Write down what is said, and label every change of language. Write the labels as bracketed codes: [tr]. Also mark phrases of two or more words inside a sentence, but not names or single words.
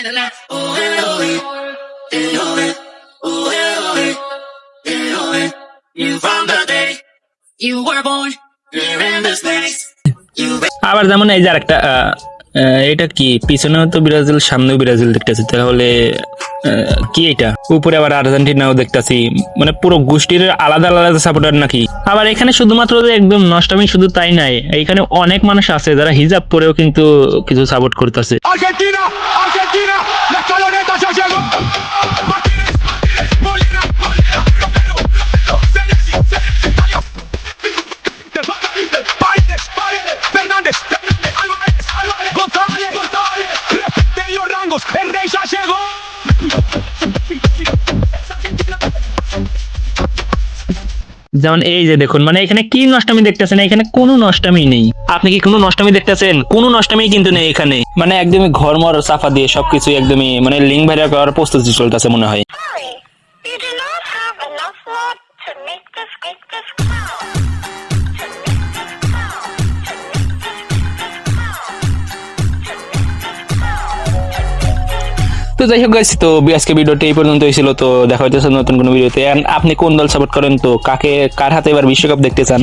[bn] আবার যেমন এই যে আরেকটা এটা কি, পিছনেও তো ব্রাজিল সামনেও ব্রাজিল দেখতেছি, তাহলে কি এটা? উপরে আবার আর্জেন্টিনাও দেখতেছি, মানে পুরো গোষ্ঠীর আলাদা আলাদা সাপোর্টার নাকি? আবার এখানে শুধুমাত্র যে একদম নষ্টামি শুধু তাই নাই, এইখানে অনেক মানুষ আছে যারা হিজাব পরেও কিন্তু কিছু সাপোর্ট করতেছে। [es] Argentina, Argentina, la escaloneta ya llegó. Martínez, Molina, Paredes, Fernández, Álvarez, González, repite los rangos, el rey ya llegó. [bn] যেমন এই যে দেখুন, মানে এখানে কি নষ্টামি দেখতেছেন? এখানে কোনো নষ্টামি নেই। আপনি কি কোনো নষ্টামি দেখতেছেন? কোনো নষ্টামি কিন্তু নেই এখানে, মানে একদমই ঘরমর চাপা দিয়ে সবকিছু একদমই মানে [en] link viral [bn] করার প্রস্তুতি চলতেছে মনে হয়। [en] Sorry, you do not have enough blood to make this call. [bn] তো যাই হোক গাইস, তো আজকে ভিডিওটা এই পর্যন্তই ছিল। তো দেখা হইতেছে নতুন কোনো ভিডিওতে। আপনি কোন দল সাপোর্ট করেন? তো কার হাতে এবার বিশ্বকাপ দেখতে চান?